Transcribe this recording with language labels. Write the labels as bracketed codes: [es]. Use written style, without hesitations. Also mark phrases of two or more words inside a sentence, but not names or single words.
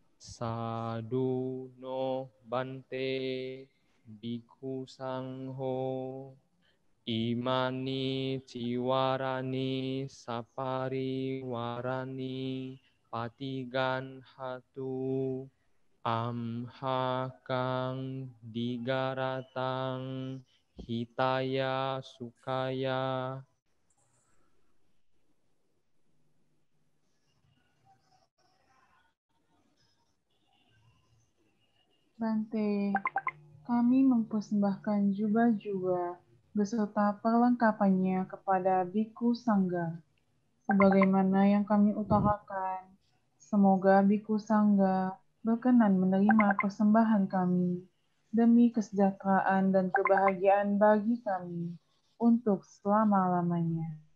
[pi] saduno bante bhikkhu sangho imani jiwarani sapari warani patigan hatu amhakang digaratang hitaya sukaya. [id] Bante, kami mempersembahkan jubah-jubah beserta perlengkapannya kepada Bhikkhu Sangga. Sebagaimana yang kami utarakan, semoga Bhikkhu Sangga berkenan menerima persembahan kami demi kesejahteraan dan kebahagiaan bagi kami untuk selama-lamanya.